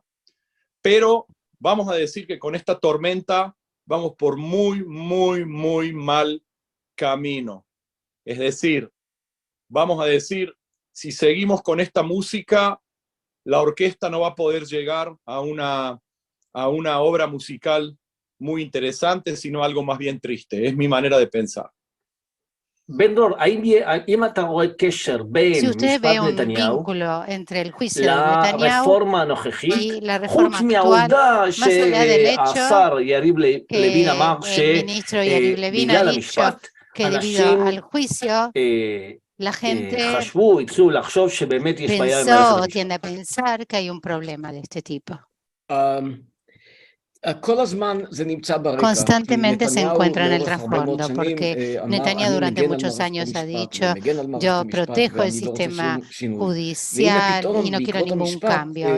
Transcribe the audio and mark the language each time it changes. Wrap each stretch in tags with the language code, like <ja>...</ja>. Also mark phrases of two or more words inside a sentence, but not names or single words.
<es>Pero vamos a decir que con esta tormenta vamos por muy, muy, muy mal camino. Es decir, vamos a decir, si seguimos con esta música, la orquesta no va a poder llegar a una obra musical muy interesante, sino algo más bien triste. Es mi manera de pensar.</es> <he>בן-דרור, אם אתה רואה קשר בין</he> <es>Si usted</es> <he>משפט</he> <es>ve un</es> <he>נתניהו</he> <es>vínculo entre el juicio de Netanyahu</es> <he>לרפורמה הנוכחית,</he> <es>y la</es> <he>חוץ</he> <es>reforma actual,</es> <he>מהעובדה</he> <es>más allá del hecho</es> <he>שהשר יריב לוין אמר</he> <es>que el ministro Yariv Levin ha</es> <he>שבגלל</he> <es>dicho</es> <he>המשפט,</he> <es>que debido</es> <he>אנשים</he> <es>al juicio, la gente</es> <he>חשבו, התחילו לחשוב שבאמת יש בעיה עם</he> <es>pensó</es> <he>מערכת</he> <es>o</es> <he>המשפט.</he> <es>tiende a pensar que hay un problema de este tipo. Constantemente se encuentra en el trasfondo porque Netanyahu durante muchos años ha dicho: yo protejo el sistema judicial y no quiero ningún cambio.</es>